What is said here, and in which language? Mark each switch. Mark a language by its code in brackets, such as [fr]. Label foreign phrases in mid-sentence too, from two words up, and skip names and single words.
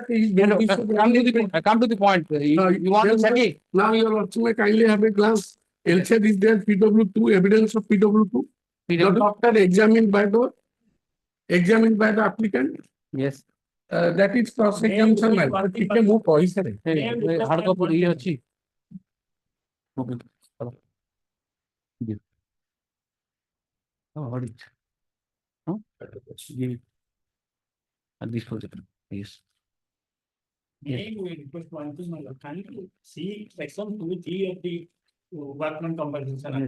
[en] come to the point. You want to check. Now, your lordship, kindly have a glance. LCR is there, PW2, evidence of PW2. The doctor examined by the applicant. Yes. That is cross-examination. [or] ଟିକେ ମୁଁ କହିସାରେ [en] hard copy ଅଛି. Okay. Oh, what is it? No? At this project. Yes. May we request one thing, my lord, can you see section 2G of the workman compensation?